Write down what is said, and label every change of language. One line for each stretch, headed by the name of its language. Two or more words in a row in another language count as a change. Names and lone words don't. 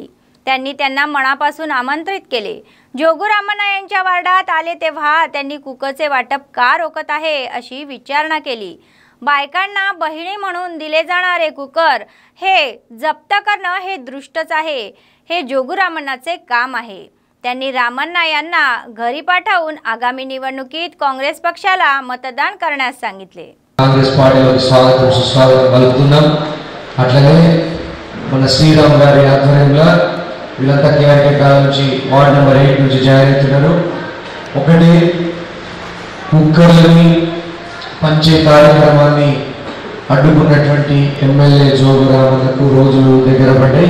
Marathi: त्यांनी त्यांना मनापासून आमंत्रित केले. जोगुरामन्ना यांच्या वार्डात आले तेव्हा त्यांनी कुकरचे वाटप का रोखत आहे अशी विचारणा केली. बायकांना बहिणी म्हणून दिले जाणारे कुकर हे जप्त करणं हे दृष्टच आहे. हे जोगुरामन्नाचे काम आहे. त्यांनी रामन्ना यांना घरी पाठवून आगामी निवडणुकीत काँग्रेस पक्षाला मतदान करण्यास सांगितले.
Telugu: కాంగ్రెస్ పార్టీలోకి స్వాగతం సుస్వాగతం పలుకుతున్నాం. అట్లనే మన శ్రీరామ్ గారి ఆధ్వర్యంలో వీళ్ళంతా కేఆర్కే కాలం నుంచి
English: ward number
Telugu: 8 నుంచి జాయిన్ అవుతున్నారు. ఒకటి కుక్కర్లని పంచే కార్యక్రమాన్ని అడ్డుకున్నటువంటి ఎమ్మెల్యే జోగురామన్నకు రోజులు దగ్గర పడ్డాయి.